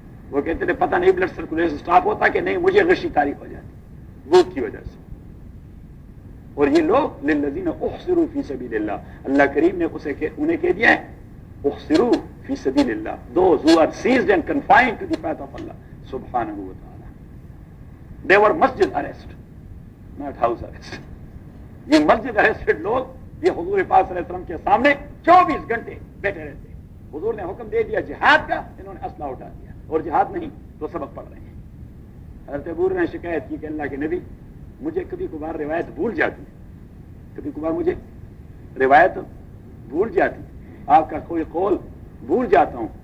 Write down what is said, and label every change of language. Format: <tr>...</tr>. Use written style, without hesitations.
<ur>وہ کہتے تھے پتہ نہیں بلڈ سرکولیشن سٹاپ ہوتا کہ نہیں, مجھے غشی طاری ہو جاتی بھوک کی وجہ سے. اور یہ لوگ</ur> <ar>للذین احصروا فی سبیل اللہ,</ar> <ur>اللہ کریم نے انہیں کہہ دیا ہے</ur> <ar>احصروا فی سبیل اللہ,</ar> <en>those who are seized and confined to the path of Allah</en> <ur>سبحانہ و تعالی.</ur> <en>They were masjid arrest, not house arrest.</en> <ur>یہ مسجد ارسٹڈ لوگ یہ حضور پاک صلی اللہ علیہ وسلم کے سامنے 24 گھنٹے بیٹھے رہتے ہیں. حضور نے حکم دے دیا جہاد کا, انہوں نے اسلحہ اٹھا دیا اور جہاد نہیں تو سبق پڑھ رہے ہیں. حضرت ابو ہریرہ نے شکایت کی کہ اللہ کے نبی مجھے کبھی کبھار روایت بھول جاتی ہے, کبھی کبھار مجھے روایت بھول جاتی ہے, آپ کا کوئی قول بھول جاتا ہوں.</ur>